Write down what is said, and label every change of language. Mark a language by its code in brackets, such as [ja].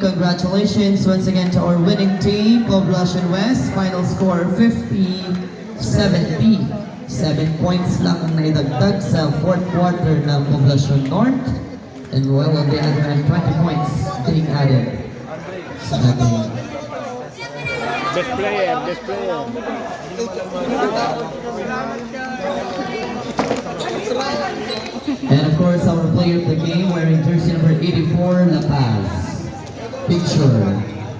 [en] Congratulations once again to our winning team, Poblacion West. Final score 50-70. [tl] 7 points lang ang naidagdag sa fourth quarter ng Poblacion North. [en] And well, on the other hand, 20 points being added [tl] sa ating. [en] Best player, best player. And of course, our player of the game wearing jersey number 84, La Paz. Picture.